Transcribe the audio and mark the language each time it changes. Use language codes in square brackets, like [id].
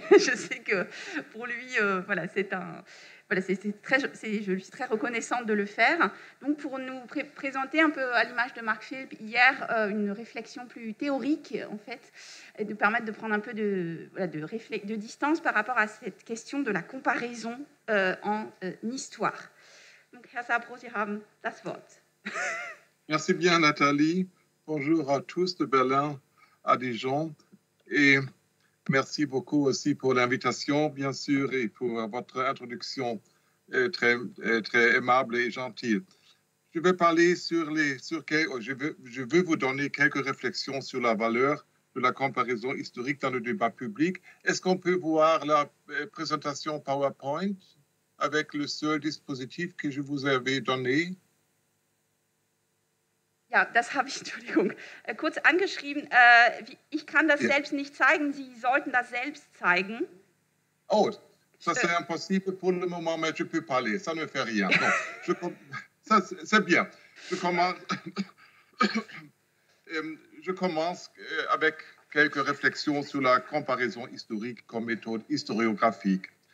[fr] Je sais que pour lui, je lui suis très reconnaissante de le faire. Donc pour nous présenter un peu à l'image de Mark Philp hier une réflexion plus théorique en fait, et de permettre de prendre un peu de distance par rapport à cette question de la comparaison en histoire. Donc [de] Herr Sapro, Sie haben das Wort. [fr] Merci bien, Nathalie. Bonjour à tous de Berlin à Dijon. Et merci beaucoup aussi pour l'invitation, bien sûr, et pour votre introduction très aimable et gentille. Je vais parler je veux vous donner quelques réflexions sur la valeur de la comparaison historique dans le débat public. Est-ce qu'on peut voir la présentation PowerPoint avec le seul dispositif que je vous avais donné? [de] Ja, das habe ich, Entschuldigung, kurz angeschrieben. Ich kann das selbst nicht zeigen. Sie sollten das selbst zeigen. [fr] Oh, ça c'est impossible pour le moment, mais je peux parler. Ça ne fait rien. Ça, c'est bien. Je commence avec quelques réflexions sur la comparaison historique comme méthode historiographique.